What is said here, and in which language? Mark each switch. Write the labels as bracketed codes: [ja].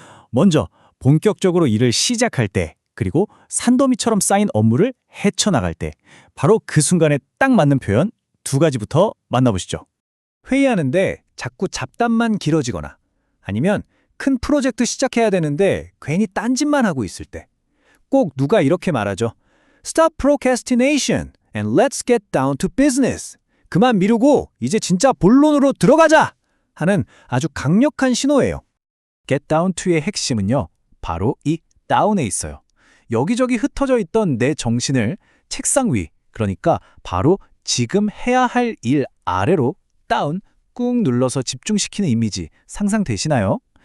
[ko] 먼저 본격적으로 일을 시작할 때, 그리고 산더미처럼 쌓인 업무를 헤쳐나갈 때, 바로 그 순간에 딱 맞는 표현 2가지부터 만나보시죠. 회의하는데 자꾸 잡담만 길어지거나, 아니면 큰 프로젝트 시작해야 되는데 괜히 딴짓만 하고 있을 때, 꼭 누가 이렇게 말하죠. [en] Stop procrastination and let's get down to business. [ko] 그만 미루고 이제 진짜 본론으로 들어가자! 하는 아주 강력한 신호예요. Get down to의 핵심은요, 바로 이 down에 있어요. 여기저기 흩어져 있던 내 정신을 책상 위, 그러니까 바로 지금 해야 할 일 아래로 다운, 꾹 눌러서 집중시키는 이미지 상상되시나요?